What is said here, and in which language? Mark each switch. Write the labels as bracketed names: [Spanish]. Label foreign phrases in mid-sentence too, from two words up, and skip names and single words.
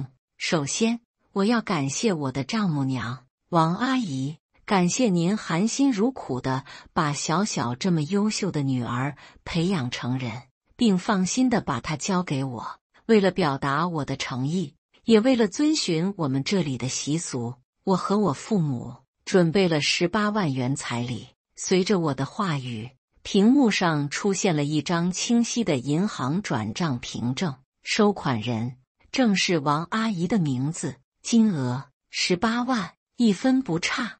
[Chinese] 首先，我要感謝我的丈母娘王阿姨，感謝您含辛茹苦地把小小這麼優秀的女兒培養成人，並放心地把她交給我。為了表達我的誠意，也為了遵循我們這裡的習俗，我和我父母準備了18萬元彩禮。隨着我的話語，屏幕上出現了一張清晰的銀行轉賬憑證，收款人正是王阿姨的名字，金額18萬，一分不差。